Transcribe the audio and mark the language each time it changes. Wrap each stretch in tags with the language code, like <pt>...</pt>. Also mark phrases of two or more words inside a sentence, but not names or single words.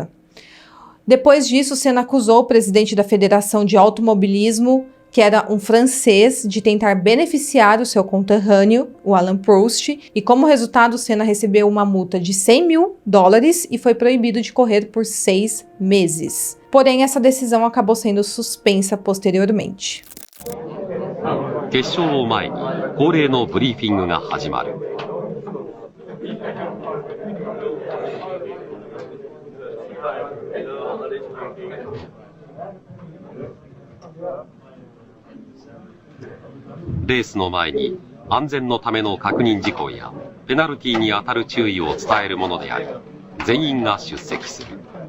<pt>Depois disso, o Senna acusou o presidente da Federação de Automobilismo, que era um francês, de tentar beneficiar o seu conterrâneo, o Alan Prost, e como resultado, Senna recebeu uma multa de $100 mil e foi proibido de correr por 6 meses. Porém, essa decisão acabou sendo suspensa posteriormente.</pt> <ja>決勝を前に恒例のブリーフィングが始まる。レースの前に安全のための確認事項やペナルティに当たる注意を伝えるものであり、全員が出席する。</ja>